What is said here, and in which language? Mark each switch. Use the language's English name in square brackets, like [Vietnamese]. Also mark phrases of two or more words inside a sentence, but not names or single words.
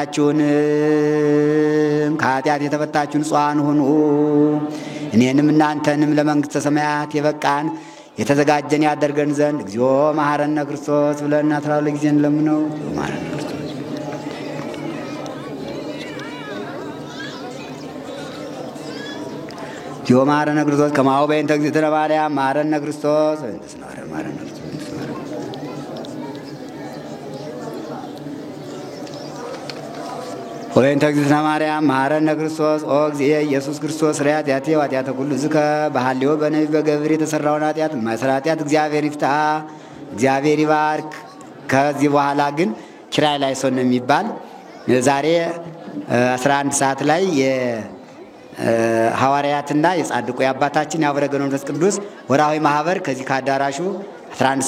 [Amharic] ሁላችሁንም ከኃጢአት የተፈታችሁ ንጹሐን ሁኑ። እኔንም እናንተንም ለመንግሥተ ሰማያት የበቃን የተዘጋጀን ያደርገን ዘንድ [Geez] እግዚኦ መሐረነ ክርስቶስ [Amharic] ብለን 12 ጊዜ እንለምነው። [Geez] መሐረነ ክርስቶስ እግዚኦ መሐረነ ክርስቶስ ከማሁ በእንተ እግዝእትነ ማርያም መሐረነ ክርስቶስ መሐረነ ክርስቶስ ወእንተ እግዝእትነ ማርያም መሐረነ ክርስቶስ ኦ እግዚእ ኢየሱስ ክርስቶስ ሥራይ ኃጢአቴ ወኃጢአተ ኩሉ ሕዝብ በሐልዮ በነቢብ በገብር [Amharic] የተሰራውን ኃጢአት የማይሰራ ኃጢአት እግዚአብሔር ይፍታ፣ እግዚአብሔር ይባርክ። ከዚህ በኋላ ግን ኪራይ ላይሶን ነው የሚባል ዛሬ 11 ሰዓት ላይ የሐዋርያትና የጻድቁ የአባታችን የአቡነ ገብረ መንፈስ ቅዱስ ወርሃዊ ማህበር ከዚህ ከአዳራሹ 11